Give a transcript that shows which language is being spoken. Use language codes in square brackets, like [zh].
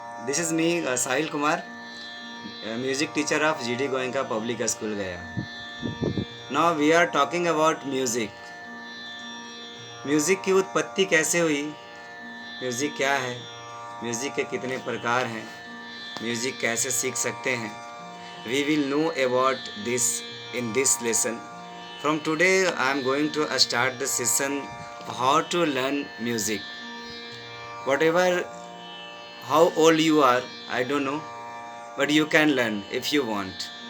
[en] This is me, Sahil Kumar, music teacher of GD Goenka Public School Gaya. Now we are talking about music. [hi] Music की उत्पत्ति कैसे हुई, music क्या है, music के कितने प्रकार हैं, म्यूज़िक कैसे सीख सकते हैं. [en] We will know about this in this lesson. From today I am going to start the session how to learn music. Whatever how old you are, I don't know, but you can learn if you want.